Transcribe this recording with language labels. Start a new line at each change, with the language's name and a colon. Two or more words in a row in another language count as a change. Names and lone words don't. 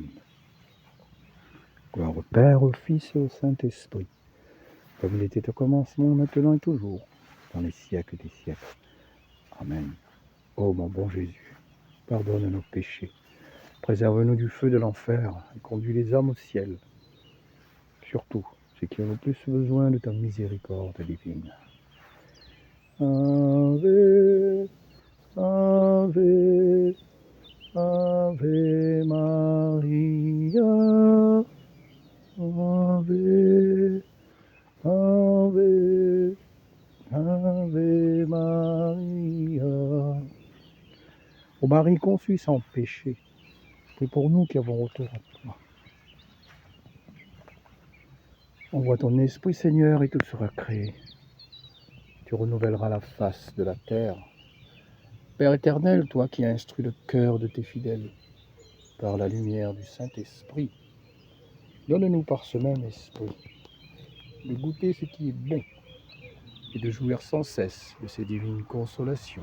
French: Gloire au Père, au Fils et au Saint-Esprit, comme il était au commencement, maintenant et toujours, dans les siècles des siècles. Amen. Ô mon bon Jésus, pardonne nos péchés, préserve-nous du feu de l'enfer et conduis les âmes au ciel, surtout ceux qui ont le plus besoin de ta miséricorde divine.
Latin: Ave, Ave, Ave Maria, Ave, Ave, Ave Maria.
French: Ô Marie conçue sans péché, prie pour nous qui avons retour à toi. Envoie ton esprit, Seigneur, et tout sera créé. Tu renouvelleras la face de la terre. Père éternel, toi qui as instruit le cœur de tes fidèles par la lumière du Saint-Esprit, donne-nous par ce même esprit de goûter ce qui est bon et de jouir sans cesse de ces divines consolations.